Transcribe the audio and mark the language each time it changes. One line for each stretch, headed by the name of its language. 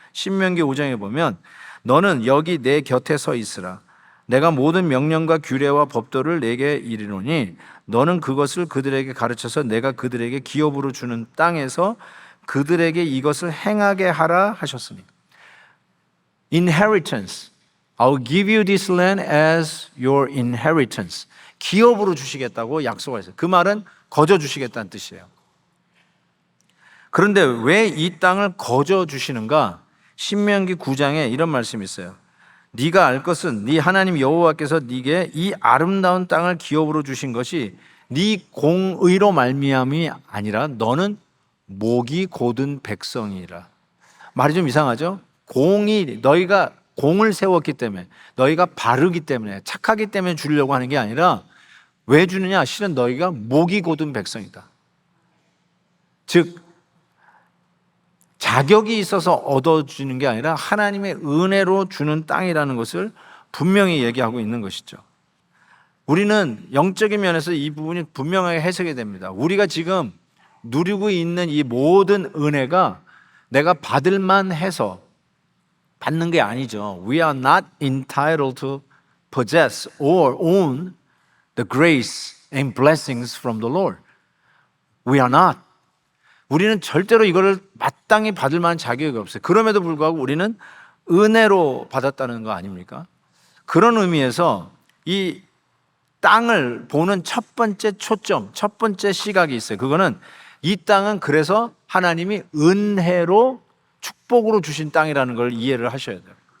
Korean: 신명기 5장에 보면 너는 여기 내 곁에 서 있으라. 내가 모든 명령과 규례와 법도를 내게 이르노니 너는 그것을 그들에게 가르쳐서 내가 그들에게 기업으로 주는 땅에서 그들에게 이것을 행하게 하라 하셨으니.
English: Inheritance. I'll give you this land as your inheritance.
Korean: 기업으로 주시겠다고 약속하셨어요. 그 말은 거저 주시겠다는 뜻이에요. 그런데 왜 이 땅을 거저 주시는가? 신명기 9장에 이런 말씀이 있어요. 네가 알 것은 네 하나님 여호와께서 네게 이 아름다운 땅을 기업으로 주신 것이 네 공의로 말미암이 아니라 너는 목이 곧은 백성이라. 말이 좀 이상하죠? 너희가 공을 세웠기 때문에, 너희가 바르기 때문에, 착하기 때문에 주려고 하는 게 아니라 왜 주느냐? 실은 너희가 목이 곧은 백성이다. 즉 자격이 있어서 얻어주는 게 아니라 하나님의 은혜로 주는 땅이라는 것을 분명히 얘기하고 있는 것이죠. 우리는 영적인 면에서 이 부분이 분명하게 해석이 됩니다. 우리가 지금 누리고 있는 이 모든 은혜가 내가 받을 만해서 받는 게 아니죠.
English: We are not entitled to possess or own the grace and blessings from the Lord. We are not.
Korean: 우리는 절대로 이거를 마땅히 받을 만한 자격이 없어요. 그럼에도 불구하고 우리는 은혜로 받았다는 거 아닙니까? 그런 의미에서 이 땅을 보는 첫 번째 초점, 첫 번째 시각이 있어요. 그거는 이 땅은 그래서 하나님이 은혜로 축복으로 주신 땅이라는 걸 이해를 하셔야 돼요.